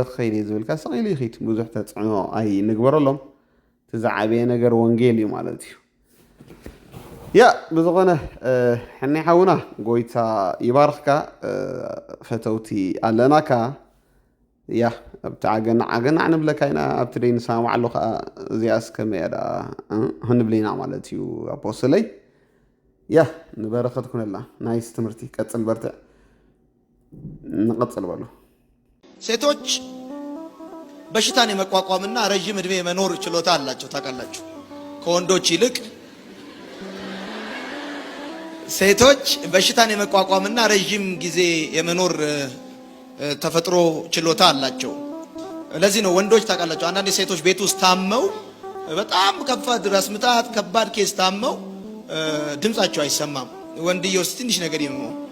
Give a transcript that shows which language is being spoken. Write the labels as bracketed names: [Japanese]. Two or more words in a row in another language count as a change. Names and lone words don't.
[Tigrinya] ክኸይድ እየ ዝብልካ ሰቂለ ይኸይድ ብዙሕ ተፅዕኖ ኣይንግበረሎም ትዛዓበየ ነገር ወንጌል እዩ ማለት እዩ ያ ብዝኾነ ሕናይ ሓውና ጎይታ ይባርኽካ ፈተውቲ ኣለናካ ያ ኣብቲ ዓገና ንብለካ ኢና ኣብቲ ደይ ንሰማዕ ኣሎ ከዓ እዚኣስ ከመይ ዳ ክንብል ኢና ማለት እዩ ኣፖስተለይ ያ ንበረኸት ኩነላ ናይስ ትምህርቲ ቀፅል በርትዕ እንቀፅል በሉ [Amharic] ሴቶች በሽታን የመቋቋምና ረጅም እድሜ የመኖር ችሎታ አላቸው ታውቃላችሁ ከወንዶች ይልቅ ሴቶች በሽታን የመቋቋምና ረጅም ጊዜ የመኖር ተፈጥሮ ችሎታ አላቸው ለዚህ ነው ወንዶች ታውቃላችሁ አንዳንድ ሴቶች ቤት ውስጥ ታመው በጣም ከባድ ራስ ምታት ከባድ ኬስ ታመው ድምጻቸው አይሰማም ወንድየው ትንሽ ነገር ይመው